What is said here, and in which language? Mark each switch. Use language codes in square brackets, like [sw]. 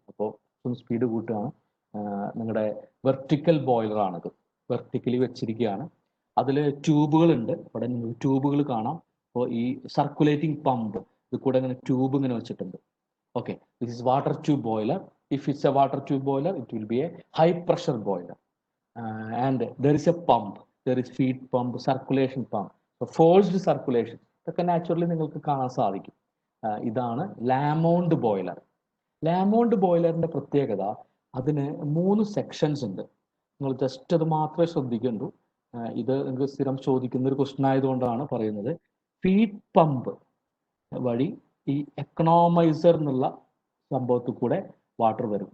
[ml] അപ്പോൾ സ്പീഡ് കൂട്ടുകയാണ്. നിങ്ങളുടെ വെർട്ടിക്കൽ ബോയിലർ ആണിത്. വെർട്ടിക്കലി വെച്ചിരിക്കുകയാണ്. അതിൽ ട്യൂബുകൾ ഉണ്ട്. അവിടെ നിങ്ങൾക്ക് ട്യൂബുകൾ കാണാം. അപ്പോൾ ഈ സർക്കുലേറ്റിംഗ് പമ്പ് ഇത് കൂടെ ഇങ്ങനെ ട്യൂബ് ഇങ്ങനെ വെച്ചിട്ടുണ്ട്. [en] Okay, this is water tube boiler. If it's a water tube boiler, it will be a high pressure boiler. And there is a pump, there is feed pump, circulation pump, so forced circulation. [ml] ഇതൊക്കെ naturally നിങ്ങൾക്ക് കാണാൻ സാധിക്കും. ഇതാണ് ലാമോണ്ട് boiler. ലാമോണ്ട് ബോയിലറിന്റെ പ്രത്യേകത, അതിന് 3 sections ഉണ്ട്. നിങ്ങൾ just അത് മാത്രമേ ശ്രദ്ധിക്കണ്ടൂ. ഇത് നിങ്ങൾക്ക് സ്ഥിരം ചോദിക്കുന്ന ഒരു ക്വസ്റ്റ്യൻ ആയതുകൊണ്ടാണ് പറയുന്നത്. ഫീഡ് പമ്പ് വഴി ഈ എക്കണോമൈസർ എന്നുള്ള സംഭവത്തിൽ കൂടെ വാട്ടർ വരും.